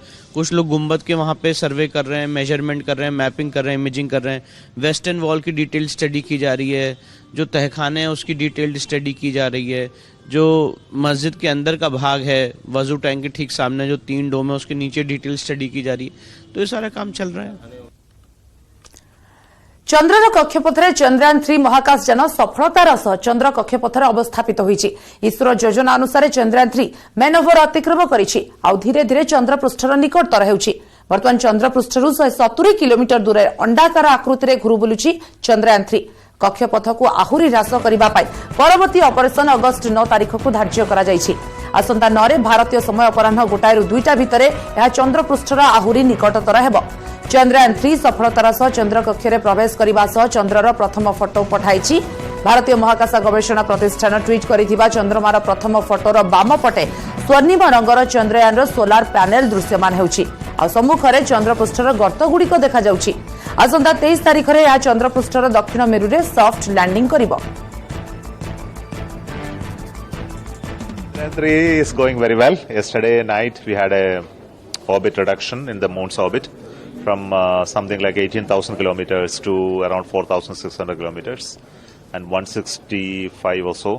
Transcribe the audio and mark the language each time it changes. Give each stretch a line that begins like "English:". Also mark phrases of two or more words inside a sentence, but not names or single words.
Hindi: कुछ लोग गुंबद के वहाँ पे सर्वे कर रहे हैं, मेजरमेंट कर रहे हैं, मैपिंग कर रहे हैं, इमेजिंग कर रहे हैं। वेस्टर्न वॉल की
English: detailed study
Hindi: की जा रही है। जो तहखाने हैं उसकी
English: detailed study
Hindi: की जा रही है। जो मस्जिद के अंदर का भाग है, वजू टैंक के ठीक सामने जो 3 डोम है उसके नीचे
English: detail study
Hindi: की जा रही है। तो ये सारा काम चल रहा है।
Odia: ଚନ୍ଦ୍ରର କକ୍ଷପଥରେ ଚନ୍ଦ୍ରଯାନ 3 ମହାକାଶ ଯାନ ସଫଳତାର ସହ ଚନ୍ଦ୍ର କକ୍ଷପଥରେ ଅବସ୍ଥାପିତ ହୋଇଛି। ଇସ୍ରୋ ଯୋଜନା ଅନୁସାର ଚନ୍ଦ୍ରଯାନ 3 ମେନୋଭର ଅତିକ୍ରମ କରିଛି ଆଉ ଧୀରେ ଧୀରେ ଚନ୍ଦ୍ର ପୃଷ୍ଠର ନିକଟତର ହେଉଛି। ବର୍ତ୍ତମାନ ଚନ୍ଦ୍ର ପୃଷ୍ଠରୁ 170 କିଲୋମିଟର ଦୂର ଅଣ୍ଡାକାର ଆକୃତି ଘୂରି ବୁଲୁଛି ଚନ୍ଦ୍ରଯାନ 3। କକ୍ଷପଥକୁ ଆହୁରି ହ୍ରାସ କରିବା ପାଇଁ ପରବର୍ତ୍ତୀ ଅପରେସନ ଅଗଷ୍ଟ 9 ତାରିଖକୁ ଧାର୍ଯ୍ୟ କରାଯାଇଛି। ଆସନ୍ତା 9ରେ ଭାରତୀୟ ସମୟ ଅପରାହ୍ନ 1ରୁ 2 ଭିତରେ ଏହା ଚନ୍ଦ୍ର ପୃଷ୍ଠର ଆହୁରି ନିକଟତର ହେବ। ଚନ୍ଦ୍ରଯାନ 3 ସଫଳତାର ସହ ଚନ୍ଦ୍ର କକ୍ଷରେ ପ୍ରବେଶ କରିବା ସହ ଚନ୍ଦ୍ରର ପ୍ରଥମ ଫଟୋ ପଠାଇଛି। ଭାରତୀୟ ମହାକାଶ ଗବେଷଣା ପ୍ରତିଷ୍ଠାନ ଟ୍ୱିଟ କରିଥିବା ଚନ୍ଦ୍ରମାର ପ୍ରଥମ ଫଟୋର ବାମ ପଟେ ସ୍ୱର୍ଣ୍ଣିମ ରଙ୍ଗର ଚନ୍ଦ୍ରଯାନ
English: solar panel
Odia: ଦୃଶ୍ୟମାନ ହେଉଛି। ଆଉ ସମ୍ମୁଖରେ ଚନ୍ଦ୍ର ପୃଷ୍ଠର ଗର୍ତ୍ତ ଗୁଡ଼ିକ ଦେଖାଯାଉଛି। ଆସନ୍ତା 23 ତାରିଖରେ ଏହା ଚନ୍ଦ୍ର ପୃଷ୍ଠର ଦକ୍ଷିଣ ମେରୁରେ
English: soft landing
Odia: करिबो।
English: Chandrayaan 3 is going very well. Yesterday night we had a orbit reduction in the moon's orbit from something like 18,000 kilometers to around 4,600 kilometers, and 165 or so.